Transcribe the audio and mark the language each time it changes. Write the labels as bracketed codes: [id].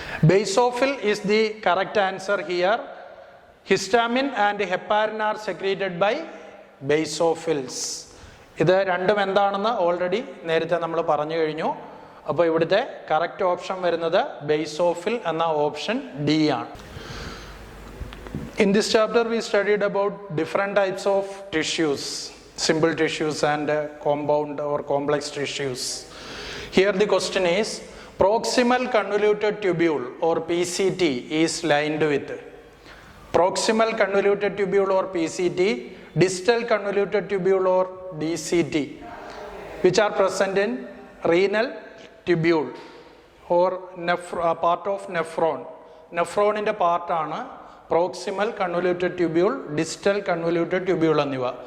[en] Basophil is the correct answer here. Histamine and heparin are secreted by basophils. [ml] ഇത് രണ്ടും എന്താണെന്ന് already നേരത്തെ നമ്മൾ പറഞ്ഞു കഴിഞ്ഞു. അപ്പോൾ ഇവിടുത്തെ കറക്റ്റ് ഓപ്ഷൻ വരുന്നത് ബേസോഫിൽ എന്ന ഓപ്ഷൻ ഡി ആണ്. [en] In this chapter we studied about different types of tissues, simple tissues and compound or complex tissues. Here the question is, proximal convoluted tubule or PCT is lined with proximal convoluted tubule or PCT, distal convoluted tubule or DCT, which are present in renal tubule or part of nephron. Nephron in the part [ml] ആണ് proximal convoluted tubule, distal convoluted tubule എന്നിവ.